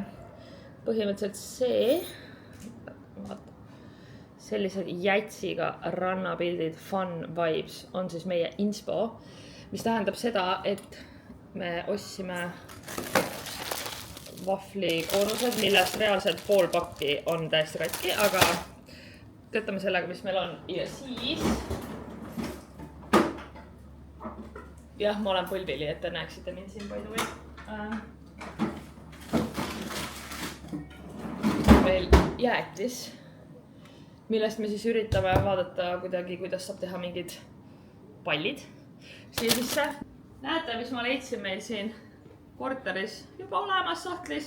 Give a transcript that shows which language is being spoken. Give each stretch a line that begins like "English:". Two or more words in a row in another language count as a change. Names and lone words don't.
Estonian: Põhimõtteliselt sellised jätsiga rannapildid,
English: fun vibes
Estonian: on siis meie inspo, mis tähendab seda, et me ostsime vahvlikoonused, millest reaalselt pool pakki on täiesti katki, aga töötame sellega, mis meil on. Ja siis jah, ma olen põlvili, et te näeksite mind siin
English: by the way.
Estonian: Meil jäätis, millest me siis üritame vaadata kuidagi, kuidas saab teha mingid pallid siia sisse. Näete, mis ma leidsin meil siin korteris juba olemas sahtlis.